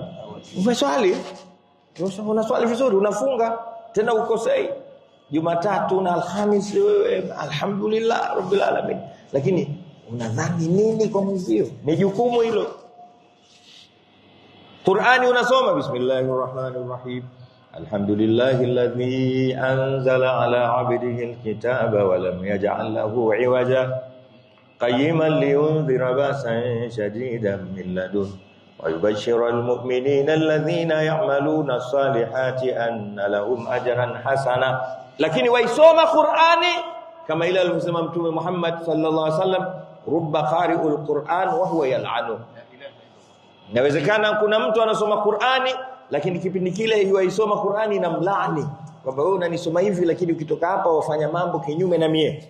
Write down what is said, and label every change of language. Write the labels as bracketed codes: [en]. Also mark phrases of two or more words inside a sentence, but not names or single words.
[sw] Umeswali, unaswali vizuri, unafunga, tena ukosei Jumatatu na Alhamisi, wewe [ar] الحمد لله رب العالمين, [sw] lakini unadhani nini kwa mwenzio? Ni jukumu hilo. Qur'ani unasoma, [ar] بسم الله الرحمن الرحيم، الحمد لله الذي أنزل على عبده الكتاب ولم يجعل له عوجا قيما لينذر بأسا شديدا من لدنه ويبشر المؤمنين الذين يعملون الصالحات أن لهم أجرا حسنا. [sw] Lakini waisoma Qur'ani kama ile alivyosema Mtume Muhammad [ar] صلى الله عليه وسلم, رب قارئ القرآن وهو يلعن. [sw] Inawezekana kuna mtu anasoma Qur'ani lakini kipindi kile yuaisoma Qur'ani na mlaani kwamba wewe unanisoma hivi lakini ukitoka hapa wafanya mambo kinyume na mie.